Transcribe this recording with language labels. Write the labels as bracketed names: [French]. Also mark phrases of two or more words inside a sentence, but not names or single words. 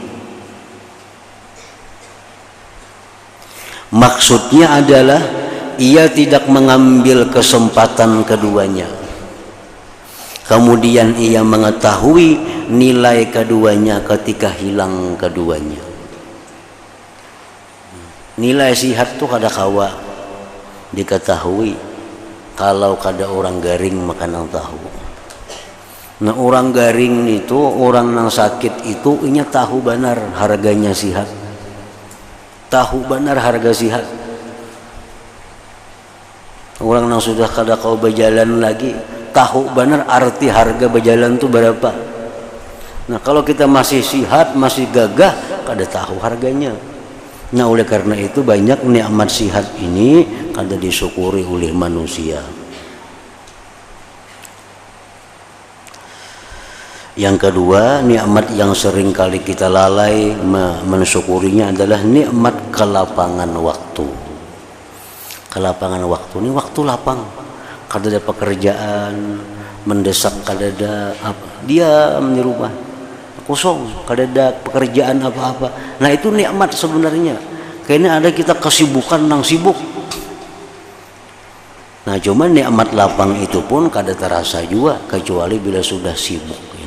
[Indonesian] Maksudnya adalah ia tidak mengambil kesempatan keduanya. Kemudian ia mengetahui nilai keduanya ketika hilang keduanya. [Banjar] Nilai sihat tuh kada kawa diketahui kalau kada orang garing makan tahu. Nah, orang garing itu, orang yang sakit itu inya tahu benar harganya sihat. [Indonesian] Tahu benar harga sihat. [Banjar] Orang yang sudah kada kau berjalan lagi tahu benar arti harga berjalan itu berapa. Nah, kalau kita masih sihat, masih gagah, kada tahu harganya. Nah, oleh karena itu banyak nikmat sihat ini kada disyukuri oleh manusia. [Indonesian] Yang kedua, nikmat yang sering kali kita lalai mensyukurinya adalah nikmat kelapangan waktu. Kelapangan waktu ini waktu lapang, [Banjar] kada ada pekerjaan mendesak, kada ada apa, diam di rumah kosong, kada ada pekerjaan apa-apa. Nah, itu nikmat sebenarnya. Kayaknya ada kita kesibukan nang sibuk. Nah, cuman nikmat lapang itu pun kada terasa juga kecuali bila sudah sibuk.